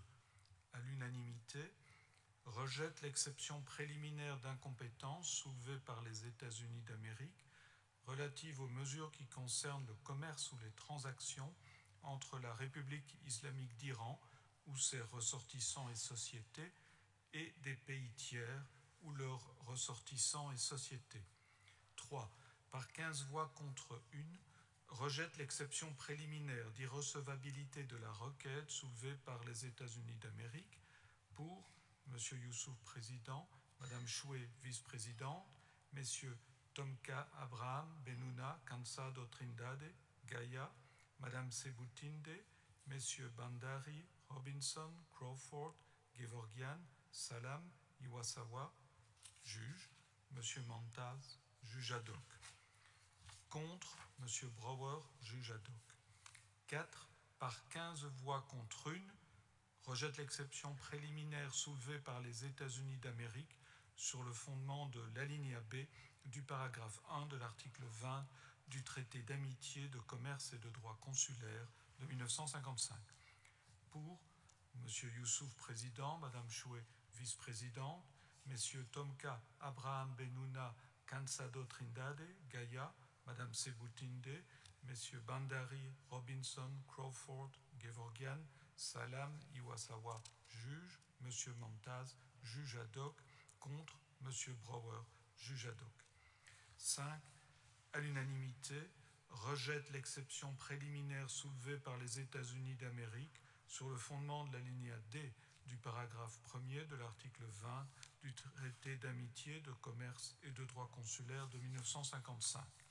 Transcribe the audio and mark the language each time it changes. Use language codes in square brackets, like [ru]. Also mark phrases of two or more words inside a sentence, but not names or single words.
[fr] À l'unanimité, rejette l'exception préliminaire d'incompétence soulevée par les États-Unis d'Amérique relative aux mesures qui concernent le commerce ou les transactions entre la République islamique d'Iran ou ses ressortissants et sociétés et des pays tiers ou leurs ressortissants et sociétés. 3. Par 15 voix contre 1, rejette l'exception préliminaire d'irrecevabilité de la requête soulevée par les États-Unis d'Amérique pour M. Youssouf, président, Mme Choué, vice-présidente, M. Tomka Abraham Benuna Cansado Trindade, Gaïa, Mme Sebutinde, M. Bandari, Robinson, Crawford, Gevorgian, Salam, Iwasawa, juge, M. Mantaz, juge ad hoc. Contre, M. Brower, juge ad hoc. 4. Par 15 voix contre 1, rejette l'exception préliminaire soulevée par les États-Unis d'Amérique sur le fondement de l'alinéa B du paragraphe 1 de l'article 20 du traité d'amitié, de commerce et de droit consulaire de 1955. Pour M. Youssouf, président, Mme Choué, vice-présidente, M. Tomka Abraham Benuna Cansado Trindade, Gaïa, Mme Sebutinde, M. Bandari, Robinson, Crawford, Gevorgian, Salam, Iwasawa, juge, M. Mantaz, juge ad hoc, contre M. Brower, juge ad hoc. 5. À l'unanimité, rejette l'exception préliminaire soulevée par les États-Unis d'Amérique sur le fondement de l'alinéa D du paragraphe 1er de l'article 20 du traité d'amitié, de commerce et de droit consulaire de 1955.